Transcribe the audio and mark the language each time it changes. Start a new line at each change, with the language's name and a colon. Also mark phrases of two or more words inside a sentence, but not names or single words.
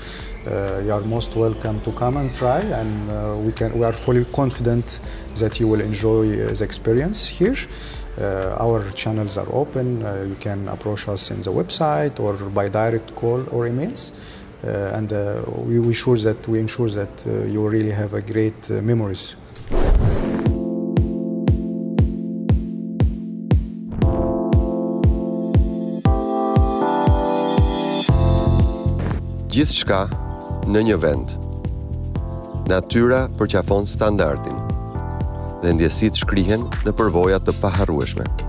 English: You are most welcome to come and try, and we are fully confident that you will enjoy the experience here. Our channels are open. You can approach us in the website or by direct call or emails. And we ensure that you will really have a great memories.
Albanian: Gjithçka në një vend. Natyra përqafon standardin dhe ndjesitë shkrihen në përvoja të paharrueshme.